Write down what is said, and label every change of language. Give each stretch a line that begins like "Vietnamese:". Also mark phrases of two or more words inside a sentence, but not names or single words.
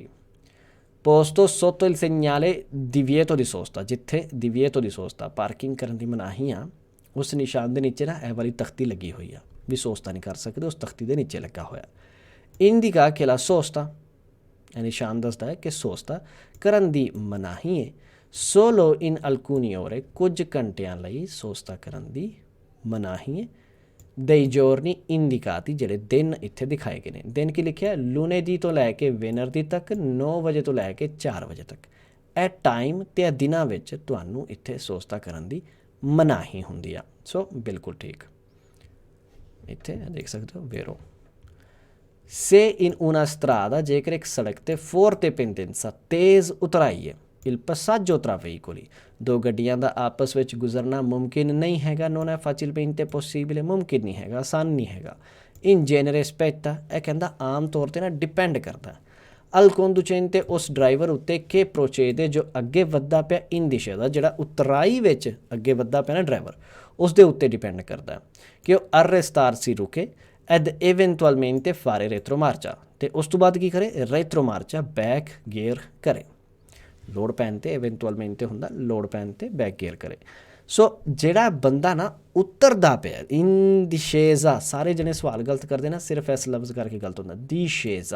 Italian: posto sotto il segnale divieto di sosta,
Punjabi: ਜਿੱਥੇ
Italian: divieto di sosta
Punjabi: ਪਾਰਕਿੰਗ ਕਰਨ ਦੀ ਮਨਾਹੀ ਆ, ਉਸ ਨਿਸ਼ਾਨ ਦੇ ਨੀਚੇ ਨਾ ਇਹ ਵਾਲੀ ਤਖਤੀ ਲੱਗੀ ਹੋਈ ਆ ਵੀ ਸੋਸਤਾ ਨਹੀਂ ਕਰ ਸਕਦੇ, ਉਸ ਤਖਤੀ ਦੇ ਨੀਚੇ ਲੱਗਾ ਹੋਇਆ।
Italian: indica che la sosta,
Punjabi: ਇਹ ਨਿਸ਼ਾਨ ਦੱਸਦਾ ਹੈ ਕਿ ਸੋਸਤਾ ਕਰਨ ਦੀ ਮਨਾਹੀ ਹੈ।
Italian: solo in alcune ore,
Punjabi: ਕੁਝ ਘੰਟਿਆਂ ਲਈ ਸੋਸਤਾ ਕਰਨ ਦੀ ਮਨਾਹੀ ਹੈ।
Italian: dei giorni indicati,
Punjabi: ਜਿਹੜੇ ਦਿਨ ਇੱਥੇ ਦਿਖਾਏ ਗਏ ਨੇ। ਦਿਨ ਕੀ ਲਿਖਿਆ, ਲੂਨੇਦੀ ਤੋਂ ਲੈ ਕੇ ਵੈਨਰਦੀ ਤੱਕ 9 ਵਜੇ ਤੋਂ ਲੈ ਕੇ 4 ਵਜੇ ਤੱਕ। ਇਹ ਟਾਈਮ ਅਤੇ ਇਹ ਦਿਨਾਂ ਵਿੱਚ ਤੁਹਾਨੂੰ ਇੱਥੇ ਸੋਸਤਾ ਕਰਨ ਦੀ ਮਨਾਹੀ ਹੁੰਦੀ ਆ। ਸੋ ਬਿਲਕੁਲ ਠੀਕ, ਇੱਥੇ ਦੇਖ ਸਕਦੇ ਹੋ ਵੇਰੋ।
Italian: se in una strada,
Punjabi: ਜੇਕਰ ਇੱਕ ਸੜਕ 'ਤੇ
Italian: forte pendenza,
Punjabi: ਤੇਜ਼ ਉਤਰਾਈ ਹੈ।
Italian: il passaggio tra veicoli,
Punjabi: ਦੋ ਗੱਡੀਆਂ ਦਾ ਆਪਸ ਵਿੱਚ ਗੁਜ਼ਰਨਾ ਮੁਮਕਿਨ ਨਹੀਂ ਹੈਗਾ।
Italian: non è facilmente possibile,
Punjabi: ਮੁਮਕਿਨ ਨਹੀਂ ਹੈਗਾ, ਆਸਾਨ ਨਹੀਂ ਹੈਗਾ।
Italian: in genere spetta,
Punjabi: ਇਹ ਕਹਿੰਦਾ ਆਮ ਤੌਰ 'ਤੇ ਨਾ ਡਿਪੈਂਡ ਕਰਦਾ
Italian: al conducente,
Punjabi: ਉਸ ਡਰਾਈਵਰ ਉੱਤੇ ਕਿ procede, ਜੋ ਅੱਗੇ ਵੱਧਦਾ ਪਿਆ in ਦਿਸ਼ਾ ਦਾ, ਜਿਹੜਾ ਉਤਰਾਈ ਵਿੱਚ ਅੱਗੇ ਵੱਧਦਾ ਪਿਆ ਨਾ ਡਰਾਈਵਰ, ਉਸ ਦੇ ਉੱਤੇ ਡਿਪੈਂਡ ਕਰਦਾ ਕਿ ਉਹ arrestarsi ਰੁਕੇ
Italian: ed eventualmente fare retromarcia,
Punjabi: ਅਤੇ ਉਸ ਤੋਂ ਬਾਅਦ ਕੀ ਕਰੇ, retromarcia
English: back gear
Punjabi: ਕਰੇ। ਲੋੜ ਪੈਣ 'ਤੇ eventualmente ਹੁੰਦਾ, ਲੋੜ ਪੈਣ 'ਤੇ
English: back gear
Punjabi: ਕਰੇ। ਸੋ ਜਿਹੜਾ ਬੰਦਾ ਨਾ ਉਤਰਦਾ ਪਿਆ,
Italian: in discesa,
Punjabi: ਸਾਰੇ ਜਣੇ ਸਵਾਲ ਗਲਤ ਕਰਦੇ ਨਾ, ਸਿਰਫ ਇਸ ਲਫ਼ਜ਼ ਕਰਕੇ ਗਲਤ ਹੁੰਦਾ, discesa।